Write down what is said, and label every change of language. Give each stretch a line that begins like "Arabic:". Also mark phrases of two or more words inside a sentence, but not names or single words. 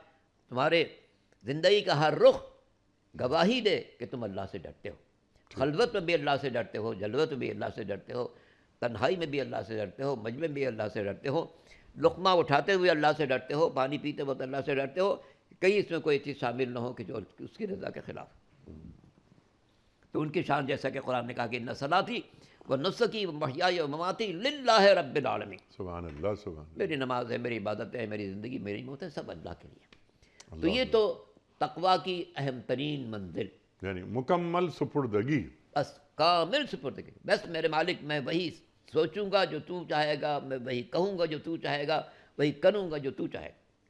Urdu: تمہارے زندگی کا ہر رخ گواہی دے کہ تم اللہ سے ڈرتے ہو، خلوت میں بھی اللہ سے ڈرتے ہو، جلوت میں بھی اللہ سے ڈرتے ہو، تنہائی میں بھی اللہ سے ڈرتے ہو، مجمع میں بھی اللہ سے ڈرتے ہو، لقمہ اٹھاتے ہوئے اللہ سے ڈرتے ہو، پانی پیتے وقت اللہ سے ڈرتے ہو، کہیں اس میں کوئی چیز شامل نہ ہو کہ جو اس کی رضا کے خلاف۔ تو ان کی شان جیسا کہ قرآن نے کہا کہ
Arabic: ان صلاتی و نسکی و محیای و مماتی للہ رب العالمین، سبحان اللہ، سبحان اللہ،
Urdu: میری نماز ہے، میری عبادت ہے، میری زندگی، میری موت ہے، سب اللہ کے لیے۔ تو یہ تو تقویٰ کی اہم ترین منزل، یعنی مکمل سپردگی، بس کامل سپردگی، بس میرے مالک میں وہی سوچوں گا جو تو چاہے گا، میں وہی کہوں گا جو تو چاہے گا، وہی کروں گا جو تو چاہے گا۔